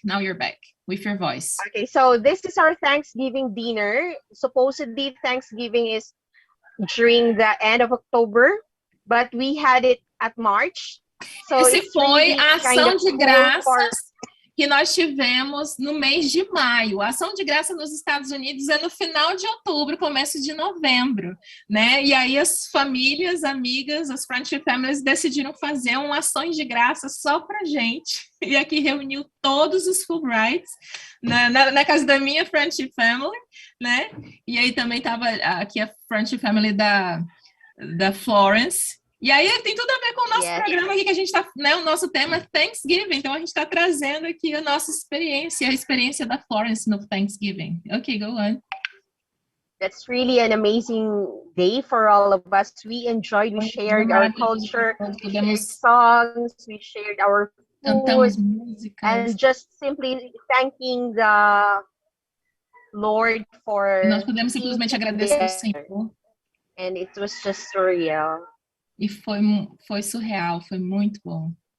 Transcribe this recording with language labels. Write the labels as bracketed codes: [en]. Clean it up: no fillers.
[en] Now you're back with your voice. Okay, so this is our Thanksgiving dinner. Supposedly Thanksgiving is during the end of October, but we had it at March. So [pt] esse foi a ação de graças que nós tivemos no mês de maio. A ação de graça nos Estados Unidos é no final de outubro, começo de novembro, né? E aí as famílias, amigas, as friendship families decidiram fazer uma ação de graça só pra gente. E aqui reuniu todos os Fulbrights na casa da minha friendship family, né? E aí também estava aqui a friendship family da Florence. E aí tem tudo a ver com o nosso programa aqui, que a gente está, né, o nosso tema é Thanksgiving, então a gente está trazendo aqui a nossa experiência, a experiência da Florence no Thanksgiving. [en] Ok, go on. That's really an amazing day for all of us. We enjoyed, we shared our culture, we shared songs, we shared our food, and just simply thanking the Lord for... [pt] Nós podemos simplesmente agradecer ao Senhor. [en] And it was just surreal. [pt] E foi surreal, foi muito bom.